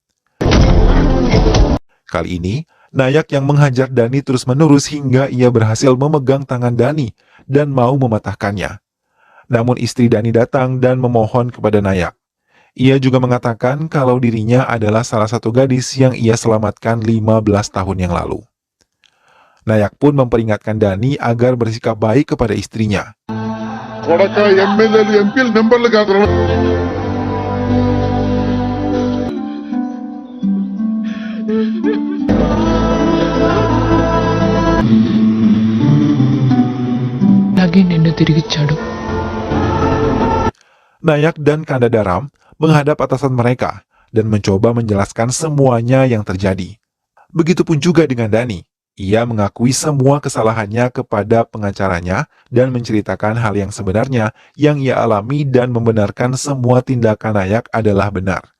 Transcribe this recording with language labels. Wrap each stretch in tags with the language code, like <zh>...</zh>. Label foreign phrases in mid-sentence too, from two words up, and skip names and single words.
<id>Kali ini, Nayak yang menghajar Dani terus-menerus hingga ia berhasil memegang tangan Dani dan mau mematahkannya. Namun istri Dani datang dan memohon kepada Nayak. Ia juga mengatakan kalau dirinya adalah salah satu gadis yang ia selamatkan 15 tahun yang lalu. Nayak pun memperingatkan Dani agar bersikap baik kepada istrinya.</id> <te>కొడక ఎమ్మెల్యేలు ఎంపీలు మెంబర్లు కాదు అలాగే నిన్ను తిరిగిచ్చాడు.</te> <id>Nayak dan Kandadaram menghadap atasan mereka dan mencoba menjelaskan semuanya yang terjadi. Begitupun juga dengan Dani. Ia mengakui semua kesalahannya kepada pengacaranya dan menceritakan hal yang sebenarnya yang ia alami dan membenarkan semua tindakan Nayak adalah benar.</id>